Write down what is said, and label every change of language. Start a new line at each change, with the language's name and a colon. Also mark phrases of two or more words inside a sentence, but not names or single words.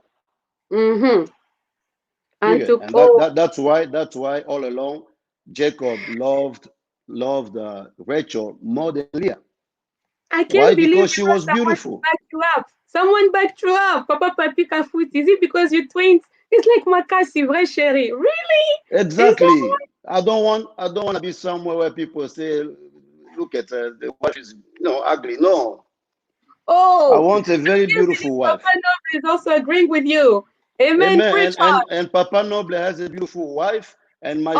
French: Mm-hmm. En
English: Period.
French: tout
English: And
French: cas,
English: that's why all along Jacob loved Rachel more than Leah. I Why? can't believe Because you she have was someone to beautiful. back you up. Someone backed you up. Papa Papi Kafoot. Is it because you twins? It's like Makasi,
French: vrai chérie.
English: Really? Is that Exactly. I don't want to be somewhere where people say, look at her, the wife is ugly. No. I Oh, want a I very can't believe beautiful Papa wife. Noble is also agreeing with you. Amen. Amen. Preach And Papa Noble has a beautiful wife, and my